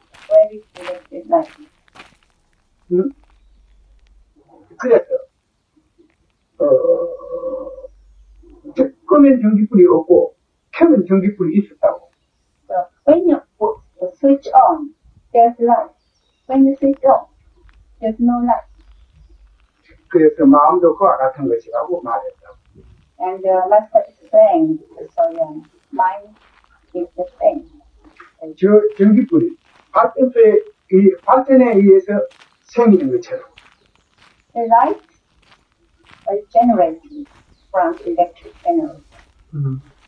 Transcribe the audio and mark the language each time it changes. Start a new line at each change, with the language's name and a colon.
English: Where is the electric light?
Korean: 그래서 끄면 전기불이 없고 켜면 전기불이 있었다고.
English: So when you put the switch on, there's light. when you switch off, there's no light.
Korean: 그래서 마음도 그와 같은 것이라고 말했다.
English: And the master explained to Soyan, mind is the same.
Korean: 저 전기불이 발전에 의해서 생기는 것처럼
English: The light is generated from electric energy.